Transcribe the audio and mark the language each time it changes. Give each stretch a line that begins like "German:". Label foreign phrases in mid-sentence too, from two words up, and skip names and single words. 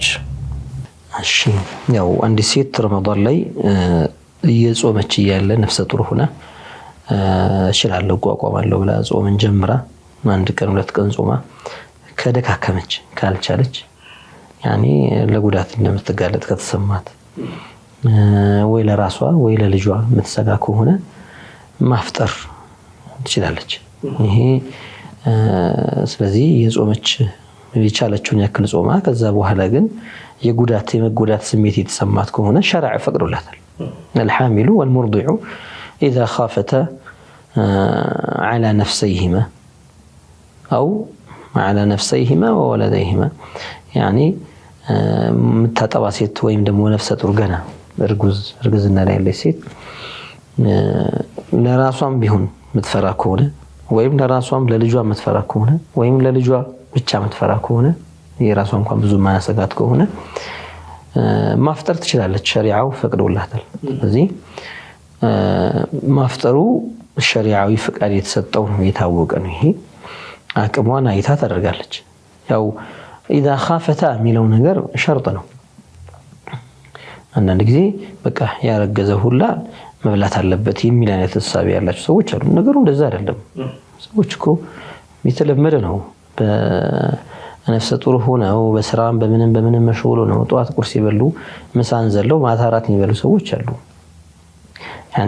Amharic: እሺ ያው አንድ ሴት ረመዳን ላይ እየጾመች እያለ ነፍሰ ጡር ሆና እችላለሁ ቋቋማለሁ ብላ ጾምን ጀምራ አንድ ቀን ሁለት ቀን ጾማ ከደካከመች ካልቻለች ያኔ ለጉዳት እንደምትጋለጥ ከተሰማት ወይ ለራሷ ወይ ለልጇ የምትሰጋ ከሆነ ማፍጠር ትችላለች። ይሄ ስለዚህ የጾመች የቻለችውን ያክል ጾማ ከዛ በኋላ ግን የመጎዳት ስሜት የተሰማት ከሆነ ሸርዕ ፈቅዶላታል።
Arabic: الحامل والمرضع إذا خافتا على نفسيهما أو على نفسيهما وولديهما يعني متطبع
Amharic: ሴት ወይም ደግሞ ነፍሰ ጡር ገና እርግዝና ላይ ያለች ሴት ለራሷም ቢሆን ምትፈራ ከሆነ ወይም ለራሷም ለልጇ ምትፈራ ከሆነ ወይም ለልጇ ብቻ ምትፈራ ከሆነ የራሷ እንኳን ብዙ ማያሰጋት ከሆነ ማፍጠር ትችላለች። ሸሪዓው ፈቅዶላታል። ስለዚህ ማፍጠሩ ሸሪዓዊ ፍቃድ የተሰጠው ነው፣ የታወቀ ነው። ይሄ አቅሟን አይታ ታደርጋለች። ያው
Arabic: إذا خافتا
Amharic: የሚለው ነገር ሸርጥ ነው። አንዳንድ ጊዜ በቃ ያረገዘ ሁላ መብላት አለበት የሚል አይነት ሐሳብ ያላቸው ሰዎች አሉ። ነገሩ እንደዛ አይደለም። ሰዎች እኮ የተለመደ ነው። በነፍሰ ጡር ሆነው በስራም በምንም መሽጎል ነው ጧት ቁርስ ይበሉ ምሳን ዘለው ማታ እራት የሚበሉ ሰዎች አሉ። ያኒ